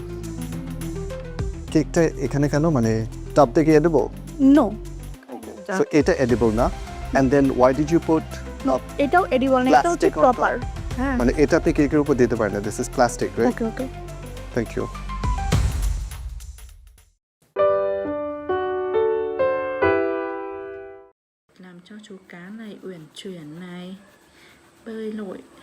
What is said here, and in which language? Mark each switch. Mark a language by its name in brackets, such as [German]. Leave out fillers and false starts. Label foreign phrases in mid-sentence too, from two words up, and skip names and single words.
[Bangla] কেকটা এখানে কেন, মানে টপ থেকে এডিবল? [English] নো, [Bangla] সো এটা এডিবল না। [English] and then why did you put? [Bangla] এটাও এডিবল না, এটা হচ্ছে প্রপার। হ্যাঁ, মানে এটা আপনি কেকের উপর দিতে পারেন না। [English] this is plastic, right? okay okay. thank you. [Vietnamese] Làm cho chú cá này uyển chuyển này, bơi lội.